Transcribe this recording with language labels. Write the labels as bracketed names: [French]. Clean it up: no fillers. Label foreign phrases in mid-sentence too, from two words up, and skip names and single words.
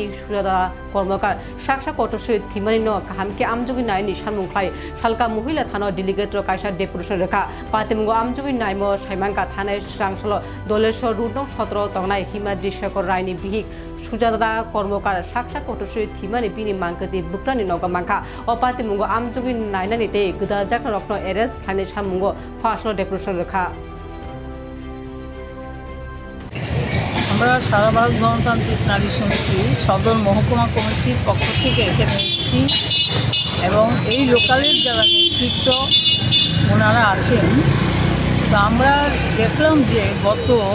[Kok Borok] সুজাতা কর্মকার সাকসা কটশ্রী থিমানি ন কাহামকে আমজুগি নাইনি সানমুখলাই শালকা মহিলা থানা ডেলিগেট কাইসা ডেপুটেশন রেখা পাতিমুগ আমজুগি নাইম সাইমাঙ্কা থানায় সাংসল দলের রুট নং 17 তগনাই হিমাদ্রি শেখর রায়নি বিহিক সুজাতা কর্মকার সাকসা কটশ্রী থিমানি বিনি মাংকতি বুকরানি নগা মাংখা ও পাতিমুগ আমজুগি নাইনানিতে গদা জাকন রত্ন এরেস্ট খানে সানমুগ ফাঁসল ডেপুটেশন রেখা [Bangla] আমরা সারা ভারত গণতান্ত্রিক নারী সমিতি সদর মহকুমা কমিটির পক্ষ থেকে এখানে এসেছি এবং এই লোকালের যারা নেতৃত্ব ওনারা আছেন তো আমরা দেখলাম যে গত